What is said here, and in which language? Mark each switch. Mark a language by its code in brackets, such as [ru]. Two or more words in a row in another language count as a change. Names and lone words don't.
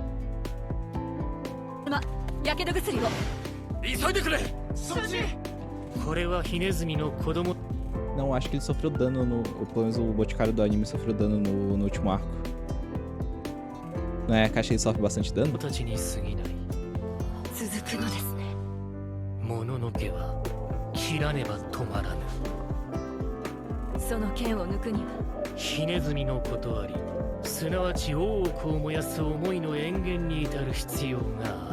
[pt] Não, acho que ele sofreu dano no... Pelo menos o Boticário do anime sofreu dano no último arco. Não é? A caixa ele sofre bastante dano? [ja] 切らねば止まらぬ。その剣を抜くにはひねずみの断り、すなわち大奥を燃やす思いの塩源に至る必要がある。